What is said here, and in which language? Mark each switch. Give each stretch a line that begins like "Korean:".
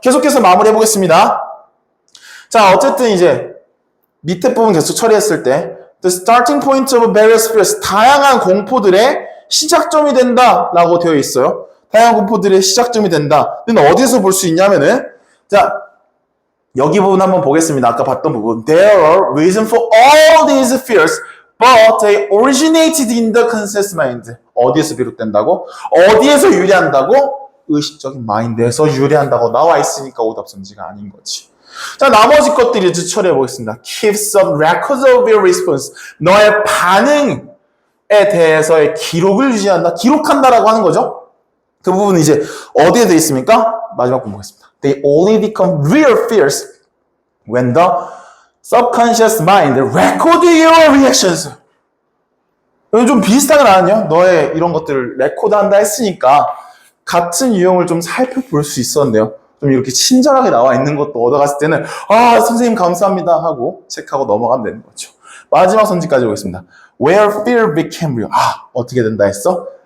Korean: 계속해서 마무리해 보겠습니다. 자, 어쨌든 이제 밑에 부분 계속 처리했을 때
English: The starting point of various fears,
Korean: 다양한 공포들의 시작점이 된다라고 되어 있어요. 다양한 공포들의 시작점이 된다. 근데 어디서 볼 수 있냐면은 자, 여기 부분 한번 보겠습니다. 아까 봤던 부분.
English: There are reasons for all these fears, but they originated in the conscious mind.
Korean: 어디에서 비롯된다고? 어디에서 유래한다고? 의식적인 마인드에서 유래한다고 나와 있으니까 오답선지가 아닌 거지. 자, 나머지 것들이 이제 처리해 보겠습니다.
English: Keep some records of your response.
Korean: 너의 반응에 대해서의 기록을 유지한다. 기록한다라고 하는 거죠. 그 부분은 이제 어디에 되어 있습니까? 마지막 부분 보겠습니다.
English: They only become real fears when the subconscious mind record your reactions.
Korean: 좀 비슷하게 나왔네요. 너의 이런 것들을 레코드한다 했으니까 같은 유형을 좀 살펴볼 수 있었는데요. 좀 이렇게 친절하게 나와 있는 것도 얻어갔을 때는 아, 선생님 감사합니다 하고 체크하고 넘어가면 되는 거죠. 마지막 선지까지 보겠습니다.
English: Where fear became real.
Korean: 아, 어떻게 된다 했어?